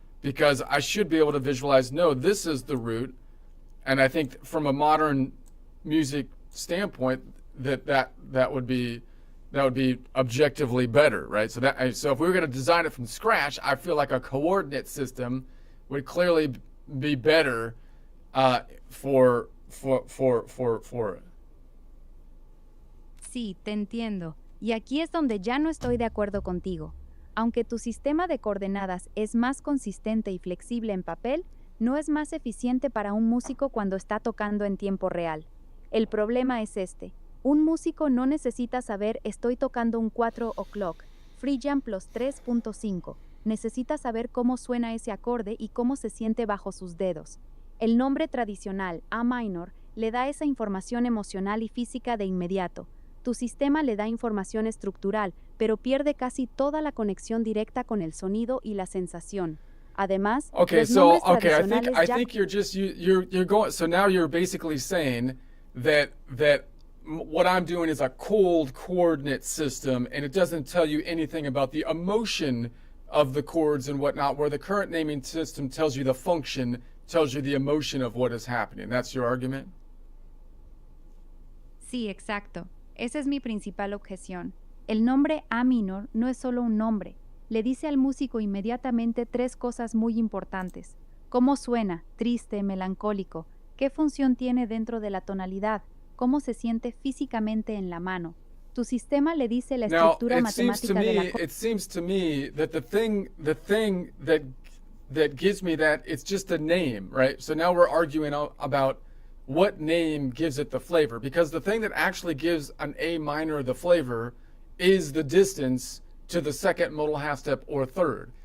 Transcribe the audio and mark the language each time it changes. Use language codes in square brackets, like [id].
[en] Because I should be able to visualize, no, this is the root. And I think from a modern music standpoint, that would be objectively better, right? So if we were going to design it from scratch, I feel like a coordinate system would clearly be better for it. [es] Sí, te entiendo. Y aquí es donde ya no estoy de acuerdo contigo. Aunque tu sistema de coordenadas es más consistente y flexible en papel, no es más eficiente para un músico cuando está tocando en tiempo real. El problema es este. Un músico no necesita saber estoy tocando un [en] 4 o'clock, Phrygian plus 3.5. [es] Necesita saber cómo suena ese acorde y cómo se siente bajo sus dedos. El nombre tradicional, A minor, le da esa información emocional y física de inmediato. Tu sistema le da información estructural, pero pierde casi toda la conexión directa con el sonido y la sensación. Además, los nombres tradicionales [en] I think you're going. So now you're basically saying that what I'm doing is a cold coordinate system, and it doesn't tell you anything about the emotion of the chords and whatnot, where the current naming system tells you the function, tells you the emotion of what is happening. That's your argument? [es] Sí, exacto. Esa es mi principal objeción. El nombre A minor no es solo un nombre. Le dice al músico inmediatamente tres cosas muy importantes. Cómo suena, triste, melancólico. Qué función tiene dentro de la tonalidad. Cómo se siente físicamente en la mano. Tu sistema le dice la [en] Now, [es] estructura matemática de la [en] it seems to me that the thing that gives me that, it's just a name, right? So now we're arguing about what name gives it the flavor, because the thing that actually gives an A minor the flavor is the distance to the second modal half step or third.